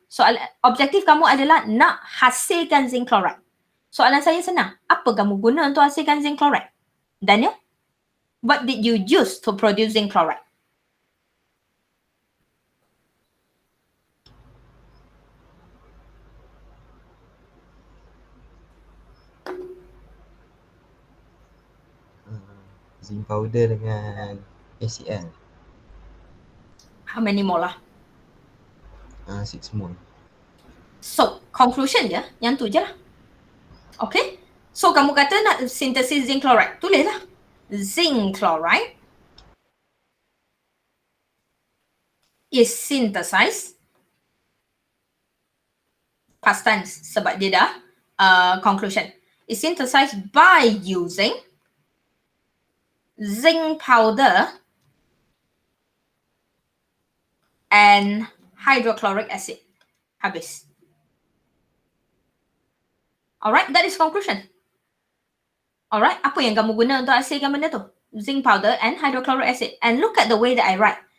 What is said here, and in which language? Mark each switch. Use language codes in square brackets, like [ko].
[ms] Soalan objektif kamu adalah nak hasilkan zinc chloride. Soalan saya senang. Apa kamu guna untuk hasilkan zinc chloride? Daniel? [en] What did you use to produce zinc chloride? [ms] Zinc powder dengan ACL. [en] How many molar? [ms] 6 mol. So, conclusion je, yang tu je lah. Okay? So, kamu kata nak synthesis zinc chloride. Tulislah. [en] Zinc chloride is synthesized, past tense [ms] sebab dia dah conclusion, [en] is synthesized by using zinc powder and hydrochloric acid. [ms] Habis. [en] Alright, that is conclusion. [ms] Alright, apa yang kamu guna untuk hasilkan benda tu? [en] Zinc powder and hydrochloric acid. And look at the way that I write.